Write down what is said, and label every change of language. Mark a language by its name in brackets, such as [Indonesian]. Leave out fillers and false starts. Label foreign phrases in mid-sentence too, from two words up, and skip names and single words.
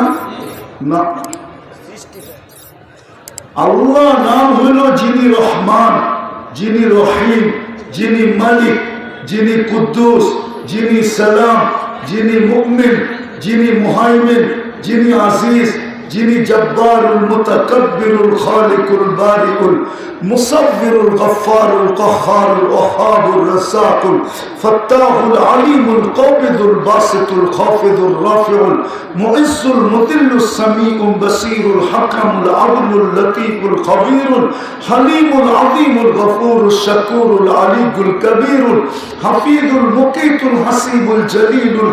[Bangla] না, আল্লাহ নাম হইল যিনি রহমান, যিনি রহিম, যিনি মালিক, যিনি কুদ্দুস, যিনি সালাম, যিনি মুমিন, যিনি মুহাইমিন, যিনি আজিজ, যিনি [Arabic] الجبار المتكبر الخالق البارئ المصور الغفار القهار الوهاب الرزاق الفتاح العليم القابض الباسط الخافض الرافع المعز المذل السميع البصير الحكم العدل اللطيف الخبير الحليم العظيم الغفور الشكور العلي الكبير الحفيظ المقيت الحسيب الجليل